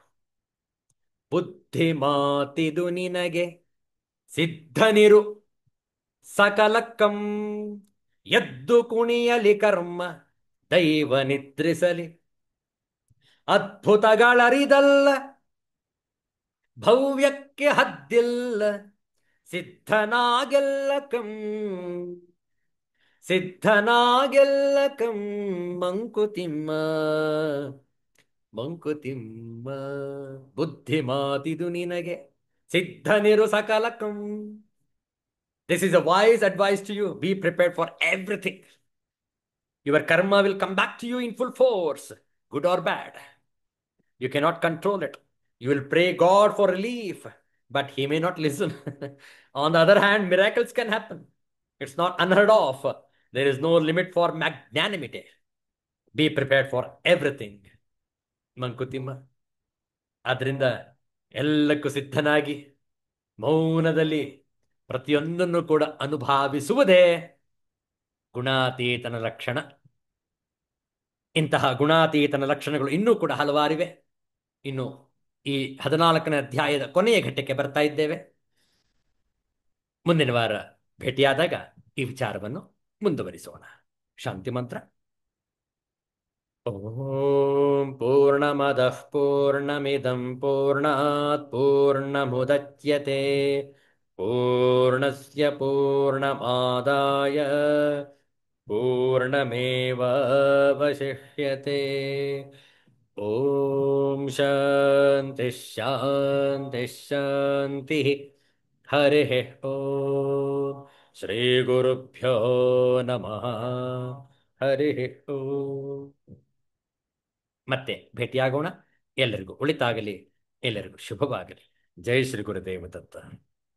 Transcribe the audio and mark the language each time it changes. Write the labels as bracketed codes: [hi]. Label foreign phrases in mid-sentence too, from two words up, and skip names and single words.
[kn] ಬುದ್ಧಿಮಾತಿದು ನಿನಗೆ ಸಿದ್ಧನಿರು ಸಕಲಕ್ಕಂ, ಎದ್ದು ಕುಣಿಯಲಿ ಕರ್ಮ ದೈವ ನಿದ್ರಿಸಲಿ, ಅದ್ಭುತಗಳರಿದಲ್ಲ ಭವ್ಯಕ್ಕೆ ಹದ್ದಿಲ್ಲ, ಸಿದ್ಧನಾಗೆಲ್ಲಕಂ ಸಿದ್ಧನಾಗೆಲ್ಲಕಂ ಮಂಕುತಿಮ್ಮ, ಮಂಕುತಿಮ್ಮ. ಬುದ್ಧಿ ಮಾತಿದು ನಿನಗೆ ಸಿದ್ಧನಿರು ಸಕಲಕಂ. [en] This is a wise advice to you. Be prepared for everything. Your karma will come back to you in full force, good or bad. You cannot control it. You will pray God for relief, but He may not listen. On the other hand, miracles can happen. It's not unheard of. There is no limit for magnanimity. Be prepared for everything. [kn] ಮಂಕುತಿಮ್ಮ. ಆದ್ರಿಂದ ಎಲ್ಲಕ್ಕೂ ಸಿದ್ಧನಾಗಿ ಮೌನದಲ್ಲಿ ಪ್ರತಿಯೊಂದನ್ನು ಕೂಡ ಅನುಭವಿಸುವುದೇ ಗುಣಾತೀತನ ಲಕ್ಷಣ. ಇಂತಹ ಗುಣಾತೀತನ ಲಕ್ಷಣಗಳು ಇನ್ನೂ ಕೂಡ ಹಲವಾರಿವೆ. ಇನ್ನು ಈ 14ನೇ ಅಧ್ಯಾಯದ ಕೊನೆಯ ಘಟ್ಟಕ್ಕೆ ಬರ್ತಾ ಇದ್ದೇವೆ. ಮುಂದಿನ ವಾರ ಭೇಟಿಯಾದಾಗ ಈ ವಿಚಾರವನ್ನು ಮುಂದುವರಿಸೋಣ. ಶಾಂತಿ ಮಂತ್ರ. [sa] ಓಂ ಪೂರ್ಣಮದಃ ಪೂರ್ಣಮಿದಂ ಪೂರ್ಣಾತ್ ಪೂರ್ಣಮುದಚ್ಯತೆ ಪೂರ್ಣಸ್ಯ ಪೂರ್ಣಮಾದಾಯ ಪೂರ್ಣಮೇವಾವಶಿಷ್ಯತೆ. ಓಂ ಶಾಂತಿ ಶಾಂತಿ ಶಾಂತಿ. ಹರಿ ಓಂ. ಶ್ರೀ ಗುರುಭ್ಯೋ ನಮಃ. ಹರಿ ಓಂ. [kn] ಮತ್ತೆ ಭೇಟಿಯಾಗೋಣ. ಎಲ್ಲರಿಗೂ ಒಳಿತಾಗಲಿ, ಎಲ್ಲರಿಗೂ ಶುಭವಾಗಲಿ. ಜೈ ಶ್ರೀ ಗುರುದೇವ ದತ್ತ.